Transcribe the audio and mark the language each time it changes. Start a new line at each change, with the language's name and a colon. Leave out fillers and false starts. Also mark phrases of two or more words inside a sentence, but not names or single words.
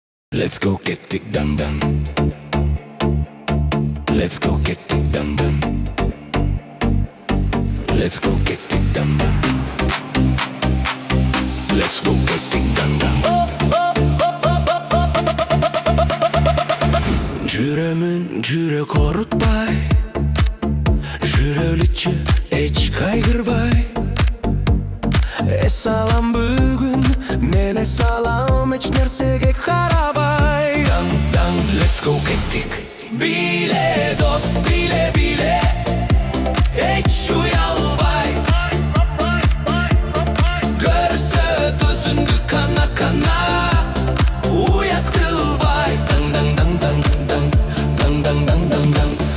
English: Let's go get it done done. Let's go get it done done. Let's go get it done done. Let's go get it done done.
Kyrgyz: Жүрөмүн жүрөк орутпай, жүрөлүчү эч кайгырбай. Эс алам бүгүн, мен эс алам эч нерсеге карабай. Дан,
English: let's go get it.
Kyrgyz: Бийле дос, бийле бийле, эч уялбай. Көрсөт өзүңдү кана кана, уят кылбай. Дан дан дан дан дан дан дан дан дан.